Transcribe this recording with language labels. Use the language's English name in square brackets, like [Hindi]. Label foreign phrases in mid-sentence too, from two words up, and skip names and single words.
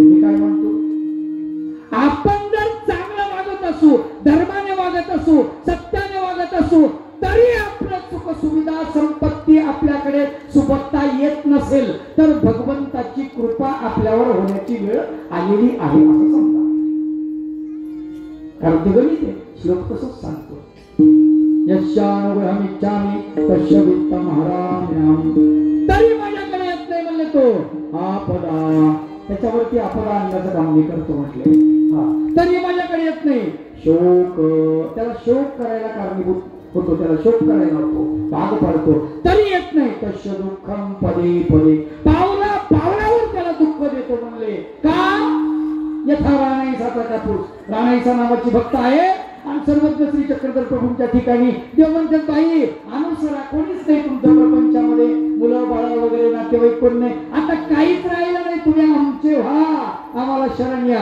[Marathi] मी काय म्हणतो आपण जर चांगलं वागत असू धर्माने वागत असू सत्याने वागत असू तरी आपलं सुख सुविधा संपत्ती आपल्याकडे सुबत्ता येत नसेल तर भगवंताची कृपा आपल्यावर होण्याची वेळ आलेली आहे असं समजा. कारण ते गणित आहे. श्लोक तसंच सांगतो [Sanskrit] यस्यानुग्रहम् इच्छामि तस्य वित्तम हराम्यहम्. [Marathi] तरी माझ्याकडे येत नाही म्हणले तो आपदा त्याच्यावरती आपदा आणण्याचं काम मी करतो म्हटले. तरी माझ्याकडे येत नाही. शोक त्याला शोक करायला कारणीभूत होतो त्याला शोक करायला होतो भाग पडतो तरी येत नाही. [Sanskrit] तस्य दुःखम पदे पदे [Marathi] पावला पावलावर त्याला दुःख देतो म्हणले. का यथा राणाईसाचा कापूस राणाईसा नावाची भक्त आहे आणि सर्वज्ञ श्री चक्रधर प्रभूंच्या ठिकाणी देव म्हणतात बाई अनुसरा कोणीच नाही तुमच्या प्रपंचामध्ये मुलं बाळा वगैरे नातेवाईक कोण नाही आता काहीच राहिलं नाही तुम्ही आमचे व्हा आम्हाला शरण या.